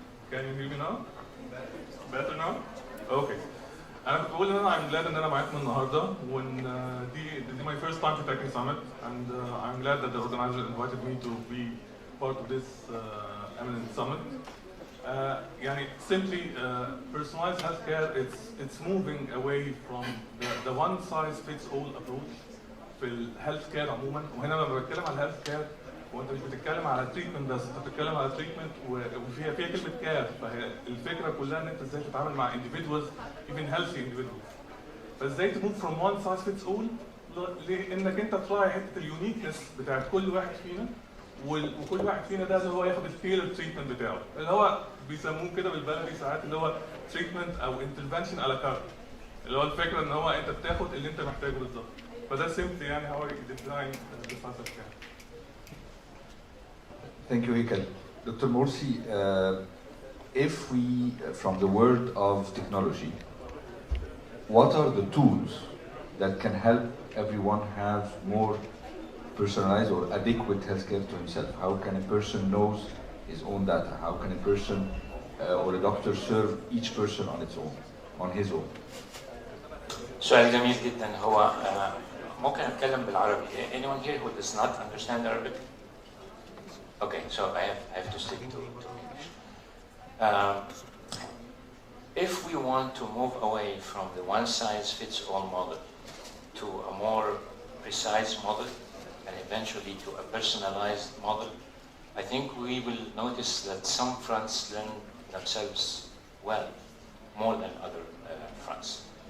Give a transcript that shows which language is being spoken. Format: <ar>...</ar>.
<en>Can you hear me now? Better now? Okay.</en> <ar>أنا كنت بقول إن أنا</ar> <en>I'm glad</en> <ar>إن أنا معاكم النهاردة وإن دي</ar> <en>my first time to Technic Summit and I'm glad that the organizer invited me to be part of this eminent summit.</en> <ar>يعني</ar> <en>simply personalized healthcare it's moving away from the one size fits all approach</en> <ar>في الهيلث كير عموما وهنا لما بتكلم على الهيلث كير وانت مش بتتكلم على تريتمنت بس انت بتتكلم على تريتمنت وفيها كلمه كير فهي الفكره كلها ان انت ازاي تتعامل مع</ar> <en>individuals even healthy individuals</en> <ar>فازاي تموف</ar> <en>from one size fits all</en> <ar>لانك انت تراعي حته اليونيكنس بتاعت كل واحد فينا وكل واحد فينا ده اللي هو ياخد التيلر تريتمنت بتاعه اللي هو بيسموه كده بالبلدي ساعات اللي هو تريتمنت او انترفنشن على كارت اللي هو الفكره ان هو انت بتاخد اللي انت محتاجه بالظبط فده سيمبلي يعني هو ديزاين بالفلسفه بتاعه.</ar> <en>Thank you, Heikel. Dr. Morsi, if we, from the world of technology, what are the tools that can help everyone have more personalized or adequate healthcare to himself? How can a person knows his own data? How can a person or a doctor serve each person on its own, on his own?</en> <ar>سؤال جميل جدا هو ممكن أتكلم بالعربي.</ar> <en>Anyone here who does not understand Arabic? Okay, so I have to stick to English. If we want to move away from the one-size-fits-all model to a more precise model and eventually to a personalized model, I think we will notice that some fronts lend themselves well, more than other fronts.</en>